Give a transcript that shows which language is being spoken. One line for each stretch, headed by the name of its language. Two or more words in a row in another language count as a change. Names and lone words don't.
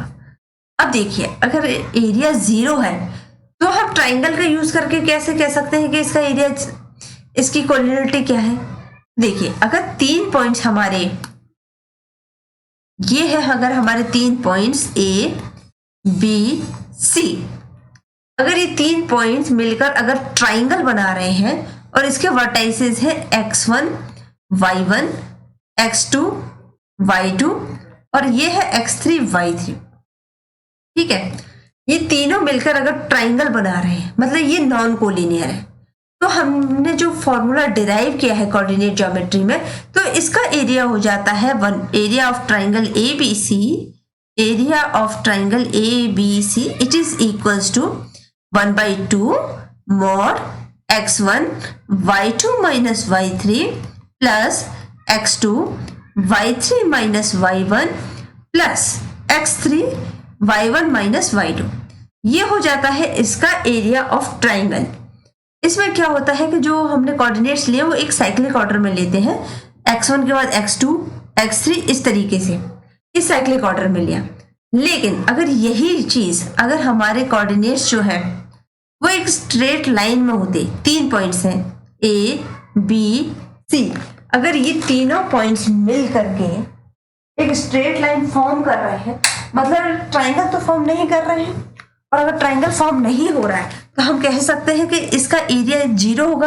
Hindi: अब देखिए, अगर एरिया 0 है तो हम ट्राइंगल का यूज करके कैसे कह सकते हैं कि इसका एरिया, इसकी कोलिनियरिटी क्या है? देखिए, अगर 3 पॉइंट्स हमारे ये है, अगर हमारे 3 पॉइंट्स ए बी सी, अगर ये 3 पॉइंट्स मिलकर अगर ट्राइंगल बना रहे हैं और इसके वर्टाइसेस है x1 y1 x2 y2 और ये है x3 y3, ठीक है। ये तीनों मिलकर अगर ट्राइंगल बना रहे हैं, मतलब ये
English: non collinear
Hindi: है। तो हमने जो
English: formula derive
Hindi: किया है
English: coordinate geometry
Hindi: में, तो इसका एरिया हो जाता है
English: 1 area of triangle ABC, area of triangle ABC it is equals to 1/2 mod x1 y2 minus y3 plus x2 y3 minus y1 plus x3 y1 minus y2.
Hindi: ये हो जाता है इसका
English: area of triangle.
Hindi: इसमें क्या होता है कि जो हमने कोऑर्डिनेट्स लिए वो एक
English: cyclic order
Hindi: में लेते हैं, x1 के बाद x2 x3 इस तरीके से, इस
English: cyclic order
Hindi: में लिया। लेकिन अगर यही चीज अगर हमारे कोऑर्डिनेट्स जो है वो एक
English: straight line
Hindi: में होते, 3 पॉइंट्स हैं ए बी सी, अगर ये तीनों पॉइंट्स मिल करके एक
English: straight line form
Hindi: कर रहे हैं, मतलब ट्राइंगल तो फॉर्म नहीं कर रहे हैं, और अगर
English: triangle form
Hindi: नहीं हो रहा है तो हम कह सकते हैं कि इसका एरिया 0 होगा।